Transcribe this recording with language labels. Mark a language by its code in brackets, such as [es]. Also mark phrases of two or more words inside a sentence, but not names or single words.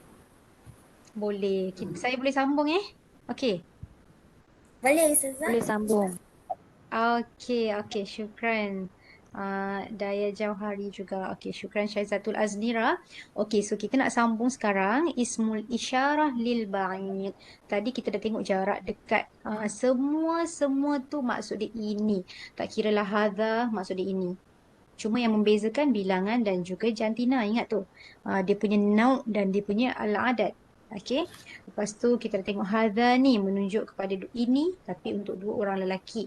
[ms] Boleh. Saya boleh sambung Okey. Boleh Ustazah? Boleh sambung. Okey, syukran. Daya Jauhari juga. Okey, syukran Syaizatul Aznira. Okey, so kita nak sambung sekarang [ar] ismul isyarah lil ba'id. [ms] Tadi kita dah tengok jarak dekat. Semua tu maksud dia ini. Tak kira lah hadha, maksud dia ini. Cuma yang membezakan bilangan dan juga jantina. Ingat tu. Dia punya nauk dan dia punya al-adad. Okey. Lepas tu kita tengok hadha ni menunjuk kepada ini tapi untuk dua orang lelaki.